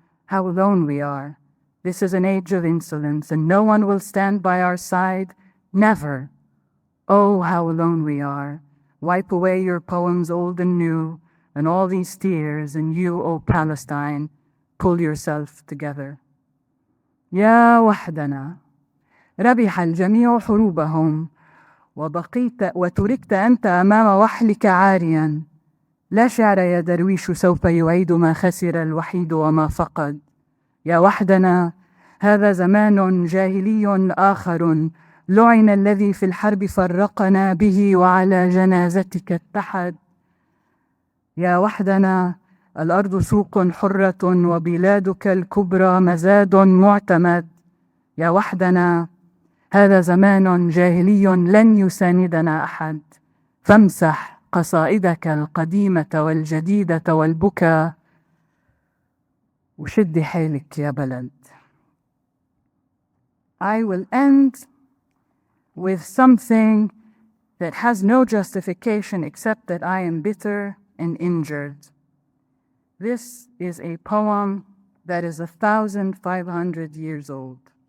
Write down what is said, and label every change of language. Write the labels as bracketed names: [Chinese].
[English] How alone we are. This is an age of insolence and no one will stand by our side. Never. Oh, how alone we are. Wipe away your poems old and new and all these tears, and you, O Palestine, pull yourself together. [Arabic] يا وحدنا ربح الجميع حروبهم وبقيت وتركت أنت أمام وحلك عاريا. لا شعر يا درويش سوف يعيد ما خسر الوحيد وما فقد. يا وحدنا هذا زمان جاهلي آخر لعن الذي في الحرب فرقنا به وعلى جنازتك اتحد. يا وحدنا الأرض سوق حرة وبلادك الكبرى مزاد معتمد. يا وحدنا هذا زمان جاهلي لن يساندنا أحد. فامسح قصائدك القديمة والجديدة والبكا وشدي حيلك يا بلد. [English] I will end with something that has no justification except that I am bitter and injured. This is a poem that is 1,500 years old.